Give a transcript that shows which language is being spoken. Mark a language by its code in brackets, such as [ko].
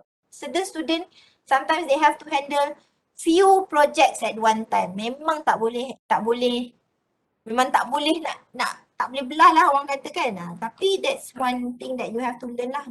[en] Certain student, sometimes they have to handle few projects at one time. [ms] Memang tak boleh, memang tak boleh tak boleh belah lah orang kata kan. [en] Tapi that's one thing that you have to learn lah.